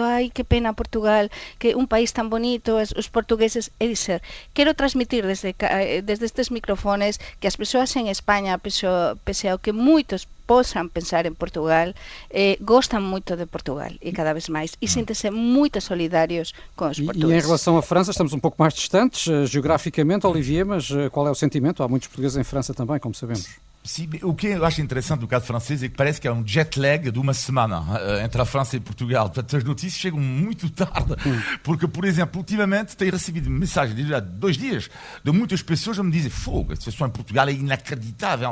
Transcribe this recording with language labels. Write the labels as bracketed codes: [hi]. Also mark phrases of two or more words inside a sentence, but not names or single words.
[gl] Ai, que pena Portugal, que un país tan bonito, os portugueses. É dizer, quero transmitir desde estes microfones que as persoas en España, pese ao que moitos posan pensar en Portugal, gostan moito de Portugal e cada vez máis, e síntese moito solidarios con os portugueses. [pt] E em relação à França, estamos um pouco mais distantes geograficamente, Olivier, mas qual é o sentimento? Há muitos portugueses em França também, como sabemos. Sim, o que eu acho interessante do caso francês é que parece que há um jet lag de uma semana entre a França e Portugal. Portanto, as notícias chegam muito tarde, porque, por exemplo, ultimamente tenho recebido mensagens de 2 dias de muitas pessoas a me dizer, fogo, a situação em Portugal é inacreditável.